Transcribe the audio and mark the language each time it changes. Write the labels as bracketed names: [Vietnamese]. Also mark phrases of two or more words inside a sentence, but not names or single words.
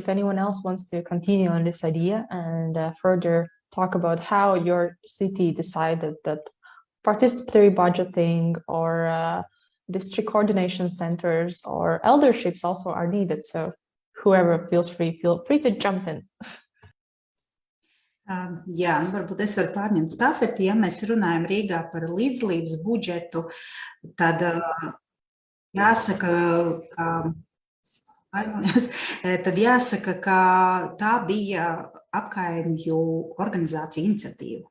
[English] If anyone else wants to continue on this idea and further talk about how your city decided that participatory budgeting or district coordination centers or elderships also are needed. So whoever feels free, feel free to jump in. [Latvian] Jā, varbūt es varu pārņemt stafeti. Ja mēs runājam Rīgā par līdzdalības budžetu, tad jāsaka, ka tā bija Apkaimju organizāciju iniciatīva.